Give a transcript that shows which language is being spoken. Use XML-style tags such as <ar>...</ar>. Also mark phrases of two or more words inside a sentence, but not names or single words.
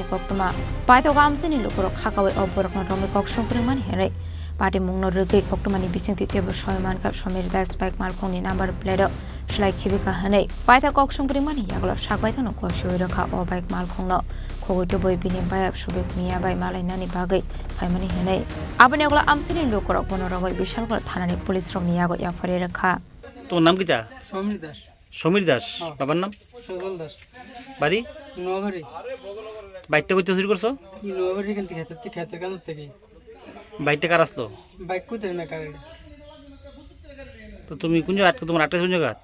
<trp>koktoma paitoga amsani lukurok khakawi obborokna romi kokshongpringmani here Patimungno rege koktomani bisingte tebo shaimanka Somir Das bike malkhongni</trp> <en>number plate</en> <trp>shlai khibika hanei paita kokshongpringmani yaglo shakbai thano koshiwi rakha o bike malkhongno khogoito boi bini bayap shobek miya bai malainani bagai phaimani hanei abani ogla amsani lukurok bonorogoi Bishalkor thanani police rok niyago yapare rakha</trp> <bn>তোর নাম কিটা? সমীর দাস। সমীর দাস। বাবার নাম? সজল দাস। বাড়ি? নোয়াবাড়ি। বাইকটা কইতে চুরি করছো? নোয়াবাড়ি কিন্তু খেতে কাল থেকে। বাইকটা কার আসলো? বাইক কইতে না কারে। তো তুমি কোন জায়গা তোমার আটকা কোন জায়গা?</bn>